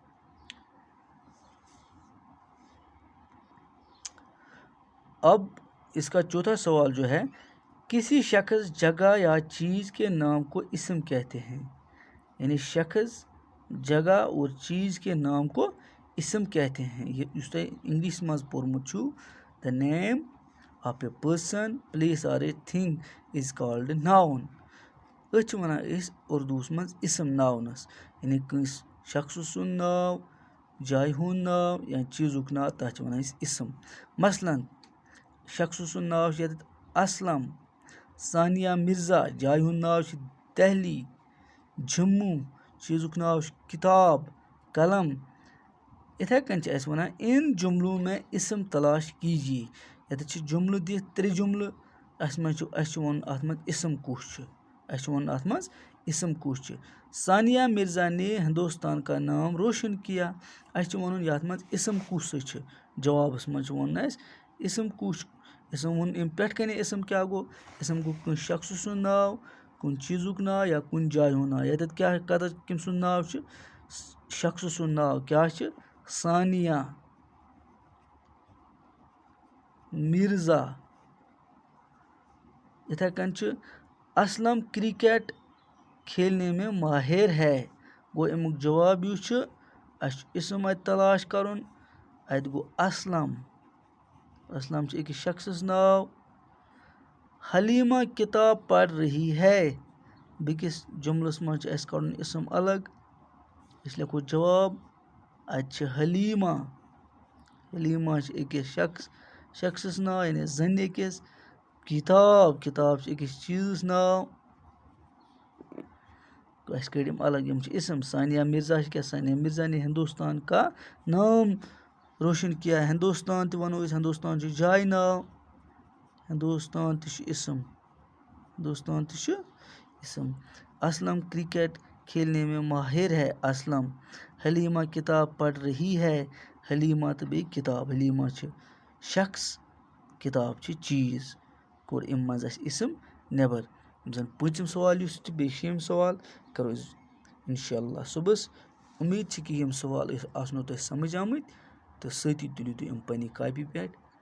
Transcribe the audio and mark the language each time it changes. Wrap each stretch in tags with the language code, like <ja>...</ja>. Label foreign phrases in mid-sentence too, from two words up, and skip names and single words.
<ur>اب اس کا چوتھا سوال جو ہے، کسی شخص، جگہ یا چیز کے نام کو اسم کہتے ہیں. یعنی شخص، جگہ اور چیز کے نام کو اسم کہتے ہیں.</ur> <ks>یہ اس طرح انگلش مز پورمت چھو،</ks> <en>the name of a person, place or a thing is called noun.</en> <ks>أچھ وَنان أسۍ اردوس مز اسم ناونس. یعنی کٲنٛسہِ شخص سُنٛد ناو، جایہِ ہُنٛد ناو یا چیٖزُک ناو تَتھ چھِ وَنان أسۍ اسم. مثلاً شخص سُنٛد ناو چھُ ییٚتٮ۪تھ اسلم، ثانیہ مرزا، جایہِ ہُنٛد ناو چھُ دہلی، جموں، چیٖزُک ناو چھُ کتاب، قلم. یِتھَے کٔنۍ چھِ اَسہِ وَنان</ks> <ur>اِن جملوں میں اسم تلاش کیجیے.</ur> <ks>ییٚتٮ۪تھ چھِ جملہٕ دِتھ 3 جملہٕ، اَسہِ چھُ وَنُن اَتھ منٛز اسم کُس چھُ. اسم کُس چھُ.</ks> <ur>ثانیہ مرزا نے ہندوستان کا نام روشن کیا.</ur> <ks>اَسہِ چھُ وَنُن یَتھ منٛز اسم کُس چھُ. جوابَس منٛز چھُ وَنُن اَسہِ اسم کُس. اسم ووٚن اَمہِ پٮ۪ٹھ کَنے اسم کیٛاہ گوٚو؟ اسم گوٚو کٲنٛسہِ شخصہٕ سُنٛد ناو، کُنہِ چیٖزُک ناو یا کُنہِ جایہِ ہُنٛد ناو. ییٚتٮ۪تھ کیٛاہ کٔمۍ سُنٛد ناو چھُ؟ شخصہٕ سُنٛد ناو کیٛاہ چھُ؟ ثانیہ مرزا. یِتھَے کٔنۍ چھُ</ks> <ur>اسلم کرکٹ کھیلنے میں ماہر ہے.</ur> <ks>گوٚو امیُک جواب یُس چھُ، اَسہِ چھُ اسم اَتہِ تلاش کَرُن. اَتہِ گوٚو اسلم. اسلم چھُ أکِس شخصَس ناو.</ks> <ur>حلیمہ کتاب پَر رہی ہے.</ur> <ks>بیٚکِس جملس منٛز چھُ اَسہِ کَڑُن اسم الگ. أسۍ لیکھو جواب. اَتہِ چھِ حلیمہ. حلیمہ چھِ أکِس شخصَس ناو یعنی زَنہِ أکِس. کتاب چھِ أکِس چیٖزَس ناو. اَسہِ کٔڑۍ یِم الگ، یِم چھِ اسم. ثانیہ مرزا چھِ کیٛاہ؟</ks> <ur>ثانیہ مرزا نے ہندوستان کا نام روشن کیا.</ur> <ks>ہندوستان تہِ وَنو أسۍ، ہندوستان چھُ جایہِ ناو. ہندوستان تہِ چھُ اسم.</ks> <ur>اسلم کرکٹ کھیلنے میں ماہر ہے. اسلم. حلیمہ کتاب پڑھ رہی ہے. حلیمہ</ur> <ks>تہٕ بیٚیہِ</ks> <ur>کتاب.</ur> <ks>حلیمہ چھِ شخص، کتاب چھِ چیٖز. کوٚر اَمہِ منٛز اَسہِ اسم نٮ۪بر. یِم زَن پوٗنٛژِم سوال یُس چھُ بیٚیہِ 6یِم سوال کَرو أسۍ اِنشاء اللہ صُبحس. اُمید چھِ کہِ یِم سوال آسنو تۄہہِ سمجھ آمٕتۍ تہٕ سۭتی تُلِو تُہۍ یِم پنٛنہِ کاپی پٮ۪ٹھ.</ks>